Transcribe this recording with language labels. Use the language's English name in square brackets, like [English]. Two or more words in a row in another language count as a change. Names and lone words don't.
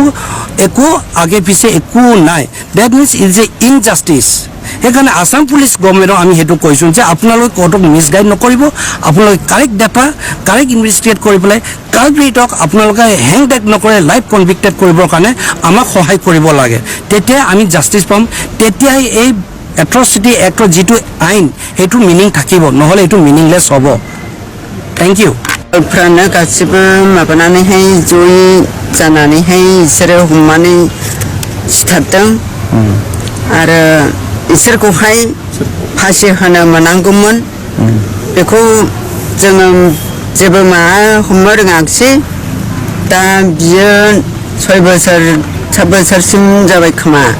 [Assamese] একো আগে পিছে একো নাই [English] that means is a injustice [Assamese] সেইকাৰণে আসাম [English] police governmentক [Assamese] আমি সেইটো কৈছোঁ যে আপোনালোকে কোৰ্টক মিছগাইড নকৰিব আপোনালোকে [English] correct data correct investigate [Assamese] কৰি পেলাই কালপ্ৰিটক আপোনালোকে হেং ডেক নকৰে [English] life convicted [Assamese] কৰিবৰ কাৰণে আমাক সহায় কৰিব লাগে তেতিয়া আমি জাষ্টিছ পাম তেতিয়াই এই [English] atrocity actৰ [Assamese] যিটো আইন সেইটো মিনিং থাকিব নহ'লে এইটো মিনিংলেছ হ'ব [English] thank you [Bodo] फ्रानो गासिबो माबानानैहाय जयै जानानैहाय बिसोरो हमनानै सिथारदों आरो इसोरखौहाय फासि होनो मोननांगौमोन बेखौ जोङो जेबो माबा हमनो रोङाखिसै दा बियो 6 बोसोर 7 बोसोरसिम जाबाय खोमा